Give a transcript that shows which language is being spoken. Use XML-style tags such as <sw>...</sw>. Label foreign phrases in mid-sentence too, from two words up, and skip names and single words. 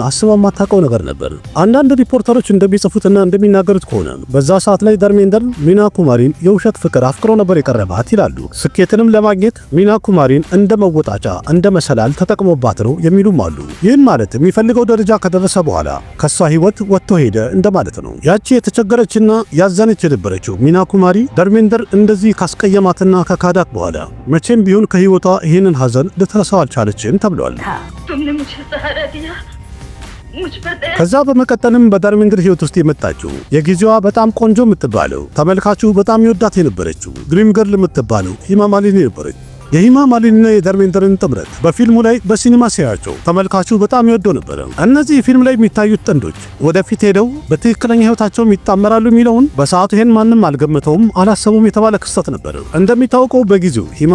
<am>አስባ የማታውቀው ነገር ነበር። አንዳንድ ሪፖርተሮች እንደሚጽፉትና እንደሚናገሩት ከሆነ በዛ ሰዓት ላይ ደርሜንድር ሚና ኩማሪን የውሸት ፍቅር አፍቅሮ ነበር የቀረባት ይላሉ። ስኬትንም ለማግኘት ሚና ኩማሪን እንደ መወጣጫ እንደ መሰላል ተጠቅሞባት ነው የሚሉም አሉ። ይህን ማለት የሚፈልገው ደረጃ ከደረሰ በኋላ ከሷ ህይወት ወጥቶ ሄደ እንደማለት ነው። ያቺ የተቸገረችና ያዘነች የነበረችው ሚና ኩማሪ ደርሜንድር እንደዚህ ካስቀየማትና ከካዳት በኋላ መቼም ቢሆን ከህይወቷ ይህንን ሐዘን ልትረሳው አልቻለችም ተብሏል።</am> <hi>तुमने मुझे सहारा दिया, मुझ पर दया।</hi> <am>ከዛ በመቀጠልም በደርሜንድር ህይወት ውስጥ የመጣችው የጊዜዋ በጣም ቆንጆ የምትባለው ተመልካቹ በጣም ይወዳት የነበረችው ድሪም ገርል የምትባለው ሂማ ማሊኒ ነበረች። የሂማ ማሊኒና የደርሜንድርን ጥምረት በፊልሙ ላይ በሲኒማ ሲያያቸው ተመልካቹ በጣም ይወደው ነበር። እነዚህ ፊልም ላይ የሚታዩት ጥንዶች ወደፊት ሄደው በትክክለኛ ህይወታቸው ይጣመራሉ የሚለውን በሰዓቱ ይሄን ማንም አልገመተውም አላሰቡም የተባለ ክስተት ነበር። እንደሚታወቀው በጊዜው ሂማ</am>